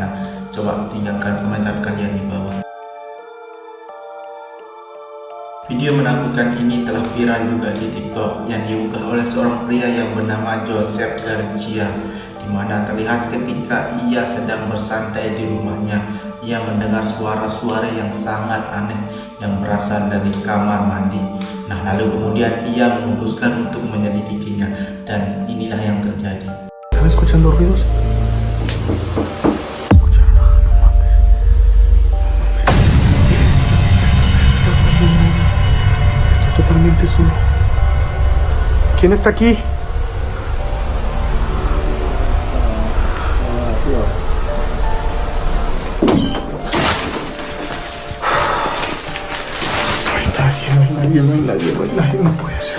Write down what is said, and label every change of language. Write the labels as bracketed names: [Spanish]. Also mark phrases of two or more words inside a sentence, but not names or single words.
[Indonesian] Coba tinggalkan komentar kalian di bawah. Video menakutkan ini telah viral juga di TikTok yang diunggah oleh seorang pria yang bernama Joseph Garcia, di mana terlihat ketika ia sedang bersantai di rumahnya, ia mendengar suara-suara yang sangat aneh yang berasal dari kamar mandi. Nah, lalu kemudian ia memutuskan untuk menyelidikinya, dan inilah yang terjadi. [Spanish] ¿Están escuchando ruidos? Escucharon, no mames. Estoy totalmente solo. ¿Quién está aquí? No hay nadie, no puede ser.